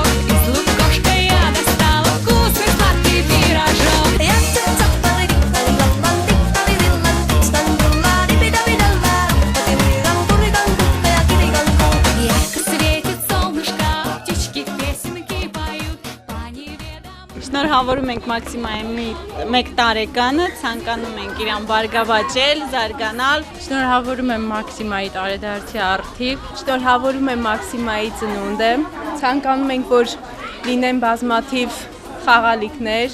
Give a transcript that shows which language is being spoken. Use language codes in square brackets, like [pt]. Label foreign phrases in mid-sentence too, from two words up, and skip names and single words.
[ru] Из лукошка я достала вкусный сладкий пирожок. Ярко светит солнышко, птички песенки поют. По неведомым [hy] Շնորհավորում ենք Մաքսիմայի 1 տարեկանը, ցանկանում ենք իրան բարգավաճել, զարգանալ։ Շնորհավորում եմ Մաքսիմայի տարեդարձի առթիվ, շնորհավորում եմ Մաքսիմայի ծնունդը, ցանկանում ենք, որ լինեն բազմաթիվ խաղալիքներ։